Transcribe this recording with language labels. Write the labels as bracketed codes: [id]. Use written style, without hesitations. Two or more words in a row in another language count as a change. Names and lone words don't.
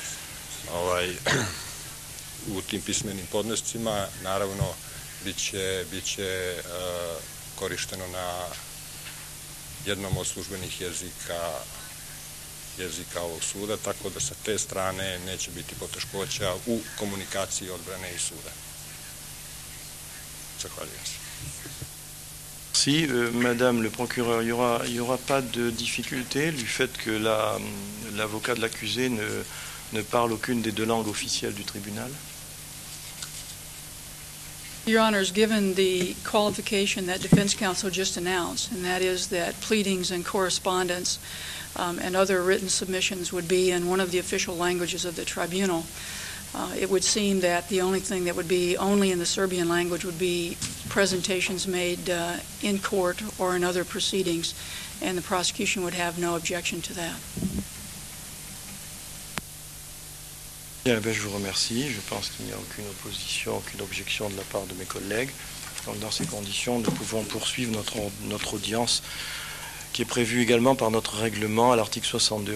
[sr] u tim pismenim podnescima, naravno bit će korišteno na jednom od službenih jezika ovog suda, tako da sa te strane neće biti poteškoća u komunikaciji odbrane i suda. Zahvaljujem se. [fr] Si, Madame le procureur, il y aura pas de difficulté du fait que l'avocat de l'accusé ne parle aucune des deux langues officielles du tribunal? [en] Your Honors, given the qualification that defense counsel just announced, and that is that pleadings and correspondence and other written submissions would be in one of the official languages of the tribunal, it would seem that the only thing that would be only in the Serbian language would be presentations made in court or in other proceedings, and the prosecution would have no objection to that. [fr] Bien, je vous remercie. Je pense qu'il n'y a aucune opposition, aucune objection de la part de mes collègues. Donc, dans ces conditions, nous pouvons poursuivre notre audience qui est prévue également par notre règlement à l'article 62.